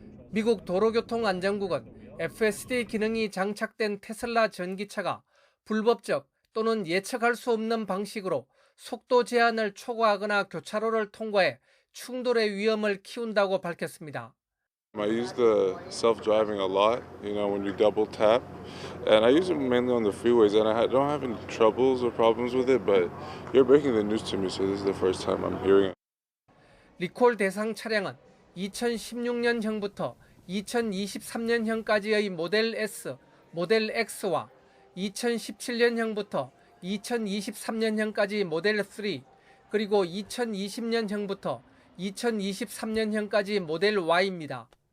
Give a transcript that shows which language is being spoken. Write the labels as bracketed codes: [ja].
[ko] 미국 도로교통안전국은 FSD 기능이 장착된 테슬라 전기차가 불법적 또는 예측할 수 없는 방식으로 속도 제한을 초과하거나 교차로를 통과해 충돌의 위험을 키운다고 밝혔습니다. [en] I use the self-driving a lot, when you double tap, and I use it mainly on the freeways, and I don't have any troubles or problems with it, but you're breaking the news to me, so this is the first time I'm hearing it. [ko] 리콜 대상 차량은 2016년형부터 2023년형까지의 모델 S, 모델 X와 2017년형부터 2023년형까지 모델 3, 그리고 2020년형부터 2023년형까지 모델 Y입니다.